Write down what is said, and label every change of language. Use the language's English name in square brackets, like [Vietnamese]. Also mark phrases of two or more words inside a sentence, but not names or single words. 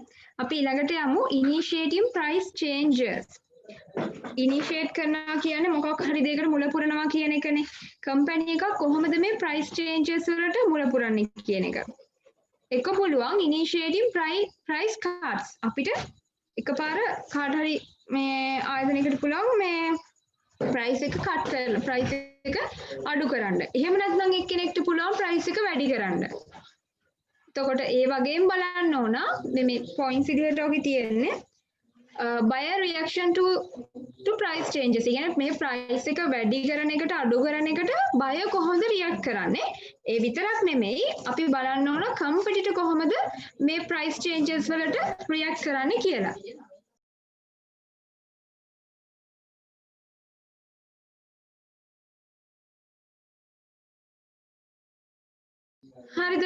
[Sinhala] අපි ඊළඟට යමු [English] initiating price changes. [Sinhala] initiate කරනවා කියන්නේ මොකක් හරි දෙයකට මුල පුරනවා කියන එකනේ. කම්පැනි එකක් කොහොමද මේ [English] price changes [Sinhala] වලට මුල පුරන්නේ කියන එක. එක පුළුවන් [English] initiating price cuts. [Sinhala] අපිට එකපාර කාට හරි මේ ආයතනයකට පුළුවන් මේ price එක cut කරලා price එක අඩු කරන්න. එහෙම නැත්නම් එක්කෙනෙක්ට පුළුවන් price එක වැඩි කරන්න. එතකොට ඒ වගේම බලන්න ඕන මේ points විදිහට ඔකේ තියෙන්නේ [English] buyer reaction to price changes. [Sinhala] ඒ කියන්නේ මේ price එක වැඩි කරන එකට අඩු කරන එකට buyer කොහොමද react කරන්නේ? ඒ විතරක් නෙමෙයි අපි බලන්න ඕන competitor කොහොමද මේ [English] price changes [Sinhala] වලට react කරන්නේ කියලා. හරිද?